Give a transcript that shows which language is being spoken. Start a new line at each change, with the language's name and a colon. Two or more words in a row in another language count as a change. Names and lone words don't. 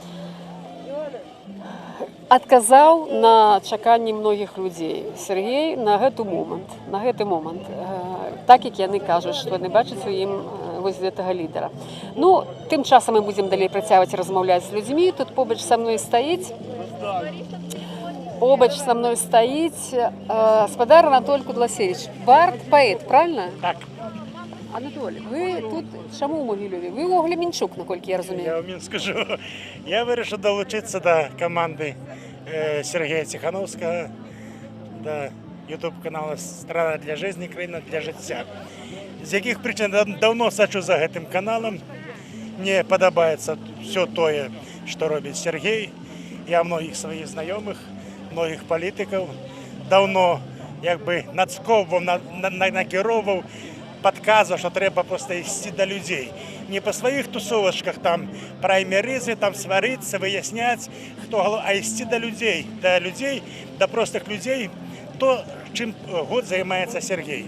Belarusian: Адказаў на чаканні многіх людзей Сергей на гэты момант, так як яны кажуць, што яны бачаць у ім вось гэтага лідара. Ну, тым часам мы будзем далей працягваць размаўляць з людзьмі. Тут побач са мной стаіць спадар Анатоль Кудласевич, бард, паэт, правильно? Так. Анатоль,
Ukrainian: ви тут чому у Могилеві? Ви у Глемінчук, наколькі я розумію. Я вам скажу. Я вирішив долучитися до команди Сергія Цихановського, до ютуб-каналу «Страна для життя, країна для життя».
Belarusian: З яких причин давно сачу за гэтым каналом.
Ukrainian: Мне подобається все тое, що робить Сергій. Я многих своїх знайомих, многих політиків давно нацьковував, накеровував, підказував, що треба просто йти до людей. Не по своїх тусовочках, там, праймеризи, там, сваритися, виясняти, а йти до людей, до простих людей, то, чим год займається Сергій.